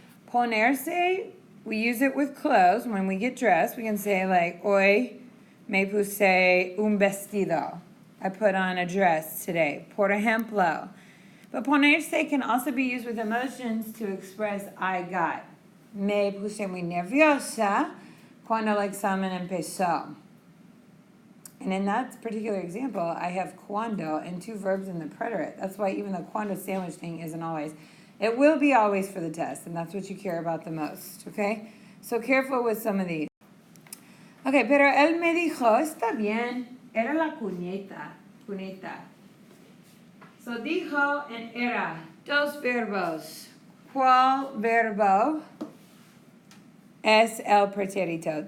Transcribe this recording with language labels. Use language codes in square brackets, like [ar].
[en] Ponerse, we use it with clothes. When we get dressed, we can say like, [es] hoy me puse un vestido. [en] I put on a dress today. [es] Por ejemplo. [en] But ponerse can also be used with emotions to express I got. [es] Me puse muy nerviosa cuando el examen empezó. [en] And in that particular example, I have cuando and two verbs in the preterite. That's why even the cuando sandwich thing isn't always. It will be always for the test, and that's what you care about the most, okay? So careful with some of these. [es] Okay, pero él me dijo, está bien. Era la cuneta. [en] So dijo and era, dos verbos. [es] ¿Cuál verbo es el pretérito?